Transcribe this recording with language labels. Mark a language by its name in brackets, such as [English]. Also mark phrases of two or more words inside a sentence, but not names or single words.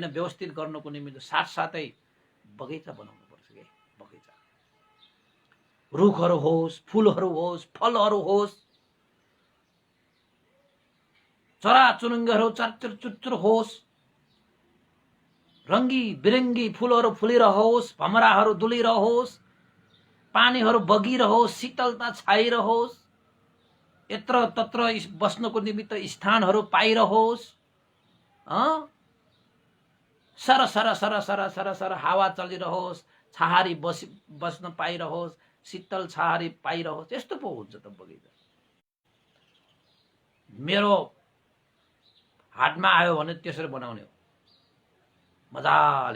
[Nepali] व्यवस्थित गर्नुको निमित्त साथसाथै बगैँचा बनाउनुपर्छ के। बगैँचा, रुखहरू होस्, फुलहरू होस्, फलहरू होस्, चराचुरुङ्गीहरू चरचर होस्, रङ्गी बिरङ्गी फुलहरू फुलिरहोस्, भमराहरू डुलिरहोस्, पानीहरू बगिरहोस्, शीतलता छाइरहोस्, यत्र तत्र बस्नको निमित्त स्थानहरू पाइरहोस्, सर सर सर सर सर सर हावा चलिरहोस्, छहारी बस्न पाइरहोस्, शीतल छहारी पाइरहोस्। यस्तो पो हुन्छ त बगैँचा। मेरो हातमा आयो भने त्यसरी बनाउने हो मजाले।